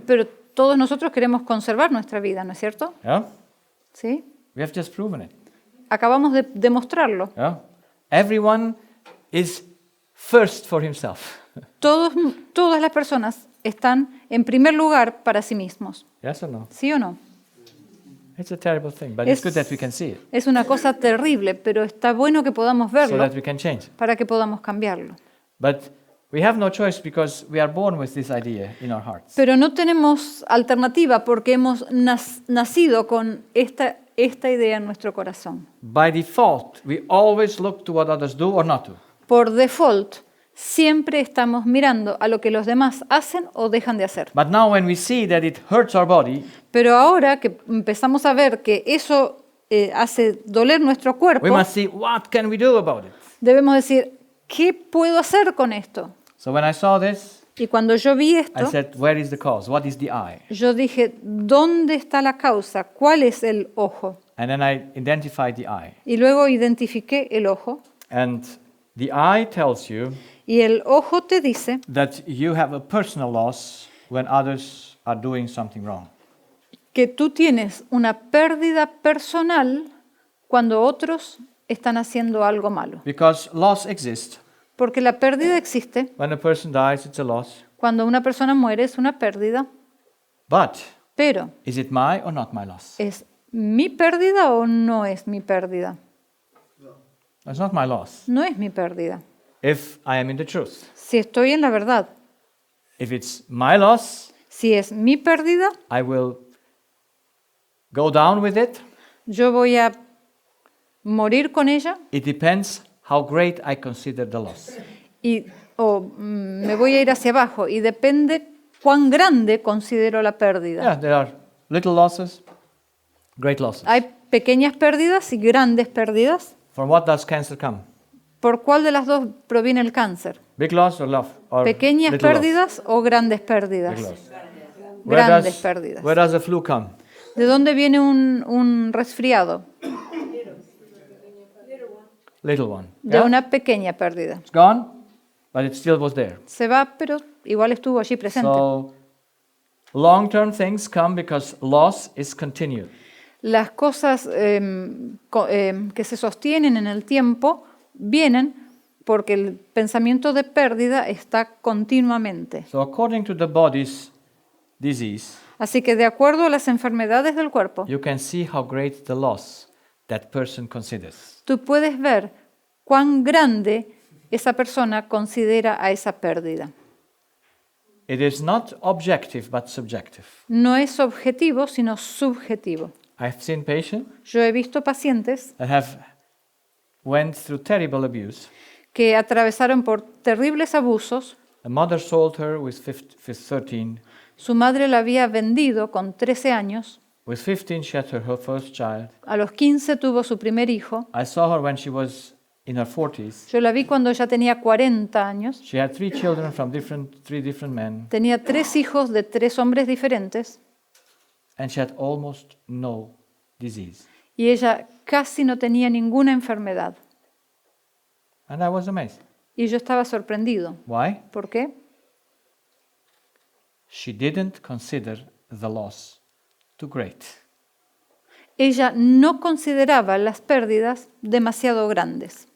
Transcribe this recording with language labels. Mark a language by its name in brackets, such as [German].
[Spanish] Pero todos nosotros queremos conservar nuestra vida, ¿no es cierto? [English] Yeah? [Spanish] ¿Sí? [English] We have just proven it. [Spanish] Acabamos de demostrarlo. [English] Yeah? Everyone is first for himself. [Spanish] Todas las personas están en primer lugar para sí mismos. [English] Yes or no? [Spanish] ¿Sí o no? [English] It's a terrible thing, but it's good that we can see it [Spanish] Es una cosa terrible, pero está bueno que podamos [English] so [Spanish] verlo [English] that we can change it. [Spanish] para que podamos cambiarlo. [English] But we have no choice because we are born with this idea in our hearts. [Spanish] Pero no tenemos alternativa porque hemos nacido con esta idea en nuestro corazón. [English] By default, we always look to what others do or not do. [Spanish] Por default, siempre estamos mirando a lo que los demás hacen o dejan de hacer. [English] But now when we see that it hurts our body, [Spanish] Pero ahora que empezamos a ver que eso hace doler nuestro cuerpo, [English] we must see what can we do about it. [Spanish] debemos decir, ¿qué puedo hacer con esto? [English] So when I saw this, [Spanish] Y cuando yo vi [English] I [Spanish] esto, [English] said, where is the cause? What is the eye? [Spanish] yo dije, ¿dónde está la causa? ¿Cuál es el ojo? [English] And then I identified the eye. [Spanish] Y luego identifiqué el ojo. [English] And the eye tells you [Spanish] Y el ojo te dice [English] that you have a personal loss when others are doing something wrong. [Spanish] que tú tienes una pérdida personal cuando otros están haciendo algo malo. [English] Because loss exists. [Spanish] Porque la pérdida existe. [English] When a person dies, it's a loss. [Spanish] Cuando una persona muere es una pérdida. [English] But [Spanish] Pero, [English] is it my or not my loss? [Spanish] ¿es mi pérdida o no es mi pérdida? [English] It's not my loss. [Spanish] No es mi pérdida. [English] If I am in the truth. [Spanish] Si estoy en la verdad, [English] If it's my loss, [Spanish] si es mi pérdida, [English] I will go down with it. [Spanish] yo voy a morir con ella [English] It depends how great I consider the loss. [Spanish] o me voy a ir hacia abajo y depende cuán grande considero la pérdida. [English] Yeah, there are little losses, great losses. [Spanish] Hay pequeñas pérdidas y grandes pérdidas. [English] From what does cancer come? [Spanish] ¿Por cuál de las dos proviene el cáncer? [English] Big loss or love? Or [Spanish] ¿Pequeñas [English] little loss? [Spanish] pérdidas o grandes [English] Big [Spanish] pérdidas? [English] loss. [Spanish] Grandes pérdidas. [English] Where does the flu come? [Spanish] ¿De dónde viene un resfriado? [English] Little one. [Spanish] De [English] Yeah? [Spanish] una pequeña pérdida. [English] It's gone, but it still was there. [Spanish] Se va, pero igual estuvo allí presente. [English] So long-term things come because loss is continued. [Spanish] Las cosas que se sostienen en el tiempo vienen porque el pensamiento de pérdida está continuamente. [English] So according to the body's disease, [Spanish] Así que de acuerdo a las enfermedades del cuerpo, [English] you can see how great the loss that person considers. [Spanish] tú puedes ver cuán grande esa persona considera a esa pérdida. [English] It is not objective but subjective. [Spanish] No es objetivo, sino subjetivo. [English] I've seen patients [Spanish] Yo he visto pacientes [English] that have went through terrible abuse. [Spanish] que atravesaron por terribles abusos. [English] The mother sold her with 13. [Spanish] Su madre la había vendido con 13 años. [English] With 15, she had her first child. [Spanish] A los 15 tuvo su primer hijo. [English] I saw her when she was in her 40s. [Spanish] Yo la vi cuando ya tenía 40 años. [English] She had 3 children from three different men, [Spanish] Tenía 3 hijos de 3 hombres diferentes [English] and she had almost no disease. [Spanish] y ella casi no tenía ninguna enfermedad. [English] And I was amazed. [Spanish] Y yo estaba sorprendido. [English] Why? [Spanish] ¿Por qué? [English] She didn't consider the loss too great. [Spanish] Ella no consideraba las pérdidas demasiado grandes.